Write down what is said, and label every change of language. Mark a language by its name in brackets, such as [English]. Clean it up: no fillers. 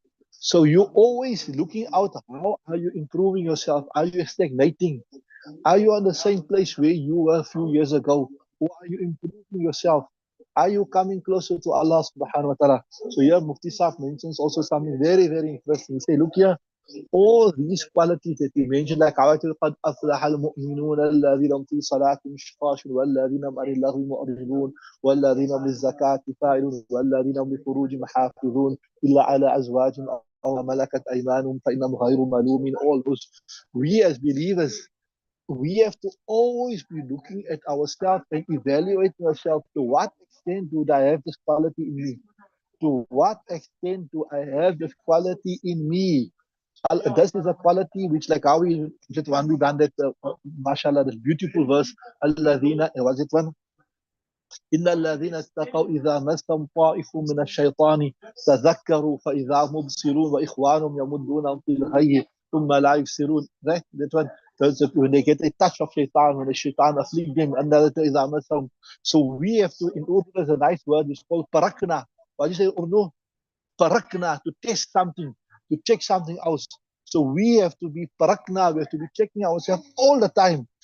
[English] So you're always looking out. How are you improving yourself? Are you stagnating? Are you on the same place where you were a few years ago? Or are you improving yourself? Are you coming closer to Allah subhanahu wa ta'ala? So here Mufti Sahib mentions also something very, very interesting. He say, look here, all these qualities that he mentioned, like [Arabic] قد أفلح المؤمنون الذين هم في صلاتهم خاشعون والذين هم عن اللغو معرضون والذين هم للزكاة فاعلون والذين هم لفروجهم حافظون إلا على أزواجهم أو ما ملكت أيمانهم فإنهم غير ملومين. [English] All those, we as believers, we have to always be looking at ourselves and evaluating ourselves. To what extent do I have this quality in me? To what extent do I have this quality in me? This is a quality which, like how we just one we done that, mashallah, this beautiful verse, Alladhina, was it one? [Arabic] إن الذين اتقوا إذا مسهم طائف من الشيطان تذكروا فإذا هم مبصرون وإخوانهم يمدونهم في الغي ثم لا يبصرون. [English] Right? That one. When they get a touch of shaitan, when the shaitan afflict them, and [Arabic] إذا مسهم. [English] So we have to, in order, there's a nice word, it's called parakna. What do you say, Urdu? Parakna, to test something, to check something else. So we have to be parakna, we have to be checking ourselves all the time.